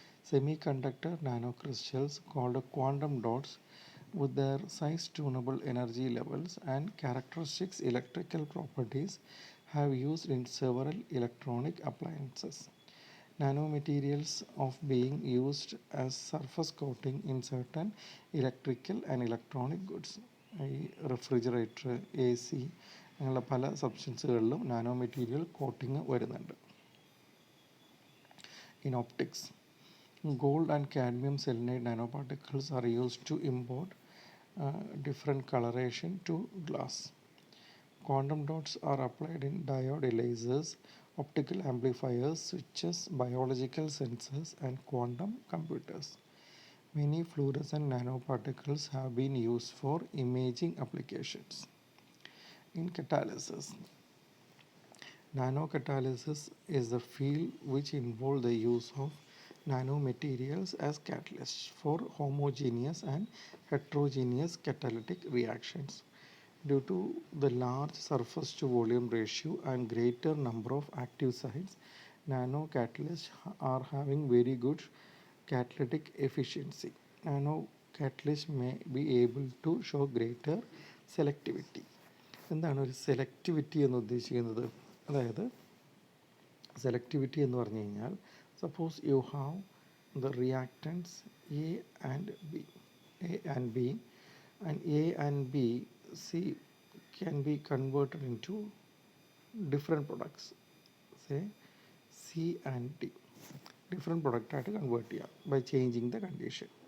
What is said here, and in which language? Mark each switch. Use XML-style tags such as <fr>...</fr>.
<en>Semiconductor nanocrystals, called quantum dots, with their size tunable energy levels and characteristics electrical properties, have used in several electronic appliances. Nanomaterials of being used as surface coating in certain electrical and electronic goods.</en> <ml>ഈ refrigerator, A C അങ്ങനെയുള്ള പല സബ്സ്റ്റൻസുകളിലും നാനോമെറ്റീരിയൽ coating വരുന്നുണ്ട്.</ml> <en>In optics, gold and cadmium selenide nanoparticles are used to impart different coloration to glass. Quantum dots are applied in diode lasers, optical amplifiers, switches, biological sensors, and quantum computers. Many fluorescent nanoparticles have been used for imaging applications. In catalysis, nanocatalysis is the field which involves the use of nanomaterials as catalysts for homogeneous and heterogeneous catalytic reactions. Due to the large surface to volume ratio and greater number of active sites, nanocatalysts are having very good catalytic efficiency. catalyst may be able to show greater selectivity.</en> <ml>എന്താണ് ഒരു selectivity എന്ന് ഉദ്ദേശിക്കുന്നത്? അതായത് selectivity എന്ന് പറഞ്ഞു കഴിഞ്ഞാൽ,</ml> <en>Suppose you have the reactants A and B, A and B, and A and B, C can be converted into different products. Say C and D, different product</en> <ml>ആയിട്ട്</ml> <en>convert</en> <ml>ചെയ്യാം</ml> <en>by changing the condition.</en>